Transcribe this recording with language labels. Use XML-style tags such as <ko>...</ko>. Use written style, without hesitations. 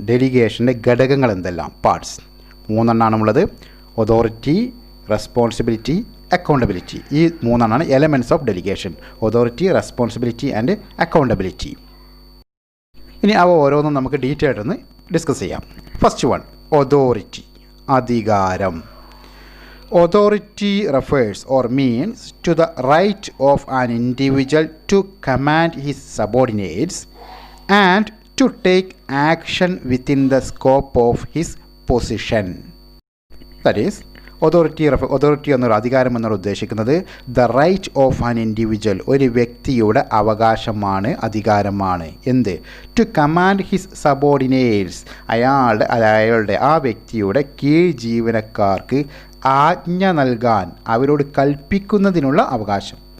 <ml>ഡെലിഗേഷൻ്റെ ഘടകങ്ങൾ എന്തെല്ലാം? Parts 3 എണ്ണാണുള്ളത്. Authority, responsibility, accountability. ഈ 3 എണ്ണാണ് elements of delegation. Authority, responsibility and accountability. ഇനി അവ ഓരോന്നും നമുക്ക് ഡീറ്റെയിൽ ആയിട്ടൊന്ന് ഡിസ്കസ് ചെയ്യാം. ഫസ്റ്റ് വൺ, അതോറിറ്റി, അധികാരം.</ml> <en>Authority refers or means to the right of an individual to command his subordinates and to take action within the scope of his position.</en> <ml>That is, authority എന്നൊരു അധികാരം എന്നുള്ള ഉദ്ദേശിക്കുന്നത്</ml> <en>the right of an individual,</en> <ml>ഒരു വ്യക്തിയുടെ അവകാശമാണ്, അധികാരമാണ്. എന്ത്?</ml> <en>to command his subordinates,</en> <ml>അയാളുടെ ആ വ്യക്തിയുടെ കീഴ് ജീവനക്കാർക്ക് ആജ്ഞ നൽകാൻ, അവരോട് കൽപ്പിക്കുന്നതിനുള്ള അവകാശം.</ml>